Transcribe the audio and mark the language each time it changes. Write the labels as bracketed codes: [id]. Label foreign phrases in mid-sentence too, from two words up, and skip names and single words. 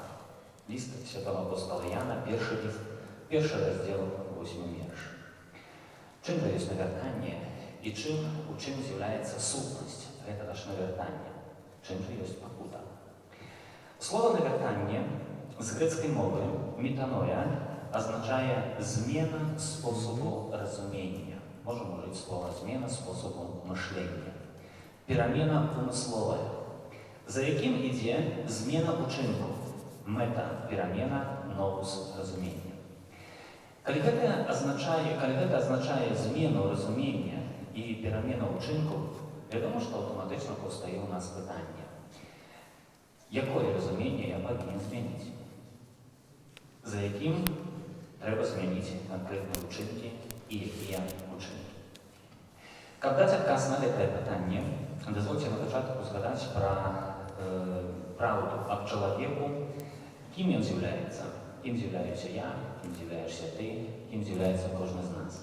[be] Ліст святого апостола Яна, першы ліст, 1 раздел, 8 верш. Чым жа ёсць навяртанне і у чым з'яўляецца сутнасць гэтага ж навяртання? Чым жа ёсць пакута? Слова навяртанне з грэцкай мовы метаноя [uk] означає зміна способу розуміння. Можемо вжити слово зміна способу мишлення. Переміна умислова, за яким іде зміна учинку. Мета переміна новус розуміння. Коли це означає зміну розуміння і переміну учинку, відомо, що автоматично постає у нас питання. Якое розуміння я повинен змінити? [be] За яким треба змяніць канкрэтныя ўчынкі і якія ўчынкі. Каб даць адказ на гэтае пытанне, дазвольце на пачатку згадаць пра праўду аб чалавеку, кім ён з'яўляецца. Кім з'яўляюся я, кім з'яўляешся ты, кім з'яўляецца кожны з нас.